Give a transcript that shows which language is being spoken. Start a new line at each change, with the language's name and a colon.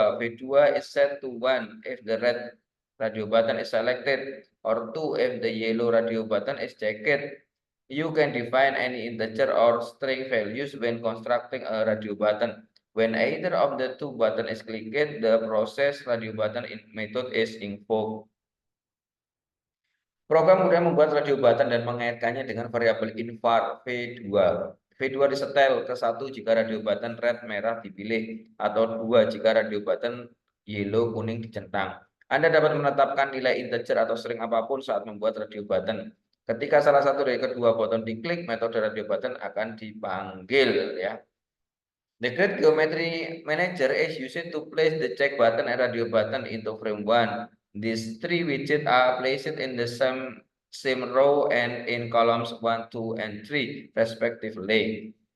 English: V2 is set to 1 if the red radio button is selected or 2 if the yellow radio button is checked. You can define any integer or string values when constructing a radio button. When either of the two button is clicked, the process radio button method is invoked.
Indonesian: Program kemudian membuat radio button dan mengaitkannya dengan variabel invar V2. V2 disetel ke 1 jika radio button red merah dipilih atau 2 jika radio button yellow kuning dicentang. Anda dapat menetapkan nilai integer atau string apapun saat membuat radio button. Ketika salah satu dari kedua button diklik, metode radio button akan dipanggil ya.
English: The Grid Geometry Manager is used to place the check button and radio button into frame 1. These three widgets are placed in the same row and in columns 1, 2, and 3 respectively.